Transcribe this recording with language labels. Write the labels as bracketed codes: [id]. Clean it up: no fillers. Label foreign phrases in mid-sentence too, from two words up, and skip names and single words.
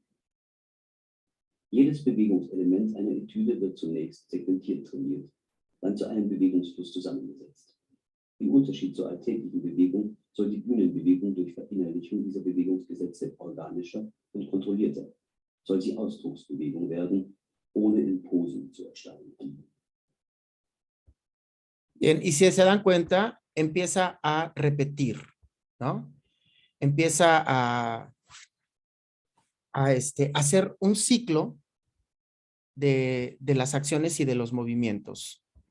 [de] Jedes Bewegungselement einer Etüde wird zunächst segmentiert trainiert, dann zu einem Bewegungsfluss zusammengesetzt. Im Unterschied zur alltäglichen Bewegung soll die Bühnenbewegung durch Verinnerlichung dieser Bewegungsgesetze organischer und kontrollierter, soll sie Ausdrucksbewegung werden, ohne in Posen zu erstarren. [es] Bien, y si se dan cuenta, empieza a repetir, ¿no? Empieza a hacer un ciclo de las acciones y de los movimientos.